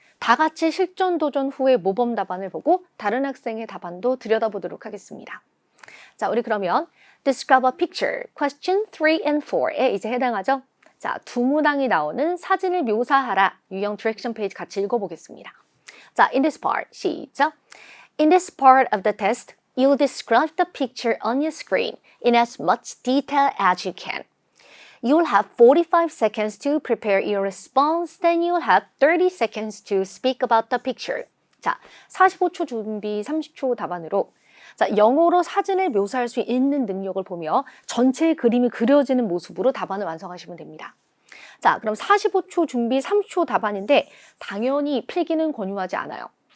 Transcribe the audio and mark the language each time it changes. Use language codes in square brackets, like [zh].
[ko] 다 같이 실전 도전 후에 모범 답안을 보고 다른 학생의 답안도 들여다보도록 하겠습니다. 자, 우리 그러면 [en] Describe a picture, question 3 and 4 [ko] 에 이제 해당하죠. 자, 두 문항이 나오는 사진을 묘사하라 유형 디렉션 페이지 같이 읽어보겠습니다. 자, [en] in this part, [ko] 시작. [en] In this part of the test, you'll describe the picture on your screen in as much detail as you can. You'll have 45 seconds to prepare your response, then you'll have 30 seconds to speak about the picture. [ko] 자, 45초 준비, 30초 답안으로 자, 영어로 사진을 묘사할 수 있는 능력을 보며 전체의 그림이 그려지는 모습으로 답안을 완성하시면 됩니다. 자, 그럼 45초 준비, 30초 답안인데 당연히 필기는 권유하지 않아요.